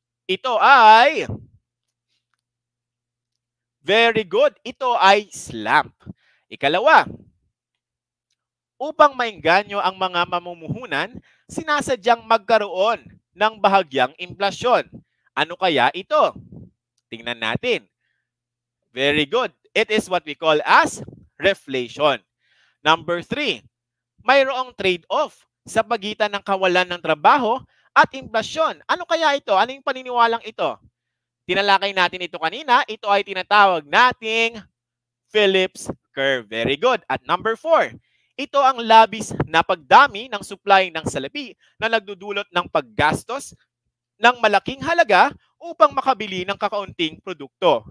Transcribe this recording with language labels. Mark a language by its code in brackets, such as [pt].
[tl] Ito ay [en] very good. [tl] Ito ay slump. Ikalawa, upang maengganyo ang mga mamumuhunan, sinasadyang magkaroon ng bahagyang inflasyon. Ano kaya ito? Tingnan natin. [en] Very good. It is what we call as reflation. [tl] Number 3, mayroong trade-off sa pagitan ng kawalan ng trabaho at inflasyon. Ano kaya ito? Ano yung paniniwalang ito? Tinalakay natin ito kanina. Ito ay tinatawag nating Phillips curve. [en] Very good. [tl] At number 4, ito ang labis na pagdami ng supply ng salapi na nagdudulot ng paggastos ng malaking halaga upang makabili ng kakaunting produkto.